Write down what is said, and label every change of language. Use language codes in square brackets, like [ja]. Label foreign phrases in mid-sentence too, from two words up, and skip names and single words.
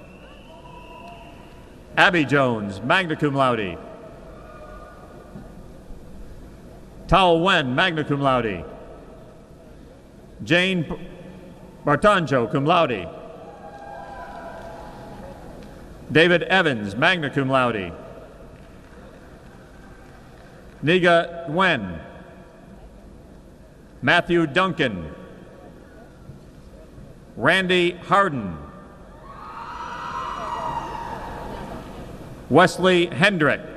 [en] Abby Jones, [la] magna cum laude. Tao Wen, magna cum laude. Jane Bartanjo, cum laude. David Evans, magna cum laude. [en] Niga Wen. Matthew Duncan. Randy Harden. Wesley Hendrick.